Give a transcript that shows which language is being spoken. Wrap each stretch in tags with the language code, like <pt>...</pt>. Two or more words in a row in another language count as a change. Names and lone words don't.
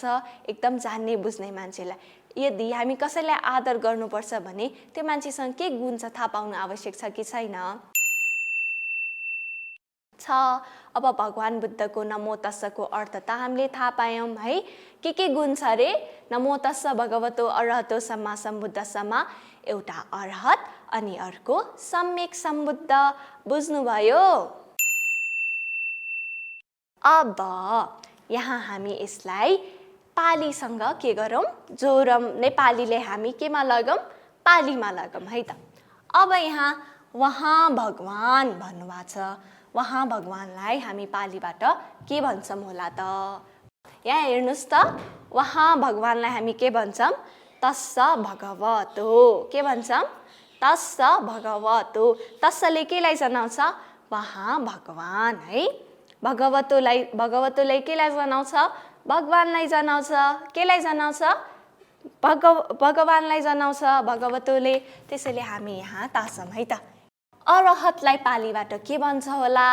<ne>एकदम जान्ने बुझ्ने मान्छेलाई। यदि हामी कसैलाई आदर गर्नुपर्छ भने त्यो मान्छेसँग के गुण छ थाहा पाउनु आवश्यक छ कि छैन? छ। अब भगवान बुद्धको</ne> <pi>नमो तस्सको</pi> <ne>अर्थ त हामीले थाहा पायौँ है। के गुण छ रे?</ne> <pi>नमो तस्स भगवतो अरहतो सम्मा सम्बुद्धस्समा</pi> <ne>एउटा अरहत अनि अर्को सम्यक सम्बुद्ध। बुझ्नुभयो? अब यहाँ हामी यसलाई पालीसँग के गरौँ? जोरौँ। नेपालीले हामी केमा लगौँ? पालीमा लगौँ है त। अब यहाँ वहाँ भगवान भन्नुभएको छ। वहाँ भगवानलाई हामी पालीबाट के भन्छौँ होला त? यहाँ हेर्नुहोस् त, वहाँ भगवानलाई हामी के भन्छौँ?</ne> <pi>तस्स भगवतो।</pi> <ne>के भन्छौँ?</ne> <pi>तस्स भगवतो।</pi> <ne>तस्सले केलाई जनाउँछ? वहाँ भगवान है। भगवतोलाई केलाई जनाउँछ? भगवानलाई जनाउँछ। केलाई जनाउँछ? भगवानलाई जनाउँछ भगवतोले। त्यसैले हामी यहाँ तासौँ है त। अरहतलाई पालीबाट के भन्छ होला?</ne>